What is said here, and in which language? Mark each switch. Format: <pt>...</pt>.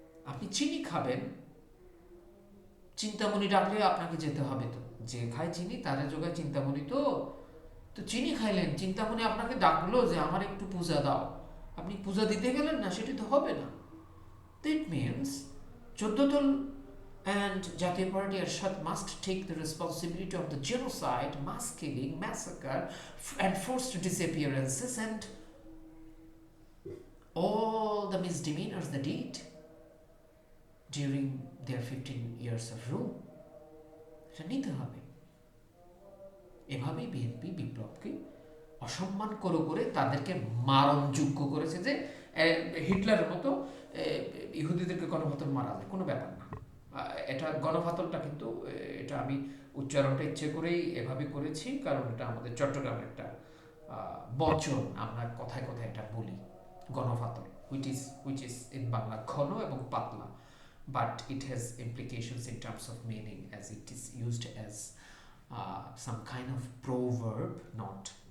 <bn>আপনি চিনি খাবেন, চিন্তামণি ডাকলে আপনাকে যেতে হবে, তো যে খায় চিনি তারা যোগায় চিন্তামণি। তো তো চিনি খাইলেন, চিন্তামণি আপনাকে ডাকলো যে আমার একটু পূজা দাও, আপনি পূজা দিতে গেলেন না, সেটি তো হবে না।</bn> <en>That means 14 দল and Jatiya Party Arshad must take the responsibility of the genocide, mass killing, massacre, and forced disappearances, and all the misdemeanors they did during their 15 years of rule.</en> <bn>এটা নিতে হবে। এভাবেই বিএনপি বিপ্লবকে অসম্মান করে তাদেরকে মারণযোগ্য করেছে, যে হিটলারের মতো ইহুদিদেরকে গণহত্যা মারা যায়, কোনো ব্যাপার না। এটা গণফাতলটা কিন্তু, এটা আমি উচ্চারণটা ইচ্ছে করেই এভাবে করেছি, কারণ এটা আমাদের চট্টগ্রামের একটা বচন, আমরা কথায় কথায় এটা বলি, গণফাতল,</bn> <en>which is in</en> <bn>বাংলা ঘন এবং পাতলা,</bn> <en>but it has implications in terms of meaning as it is used as some kind of proverb, not</en>